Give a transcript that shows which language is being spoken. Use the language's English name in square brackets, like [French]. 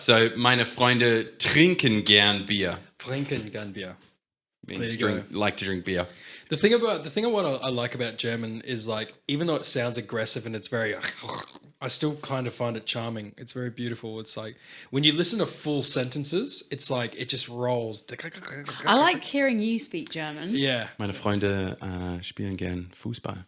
[German] So meine Freunde trinken gern Bier. Trinken gern Bier. [English] Means There you like to drink beer. The thing of what I like about German is like, even though it sounds aggressive and it's very, I still kind of find it charming. It's very beautiful. It's like when you listen to full sentences, it's like it just rolls. I like hearing you speak German. Yeah. [German] Meine Freunde spielen gern Fußball.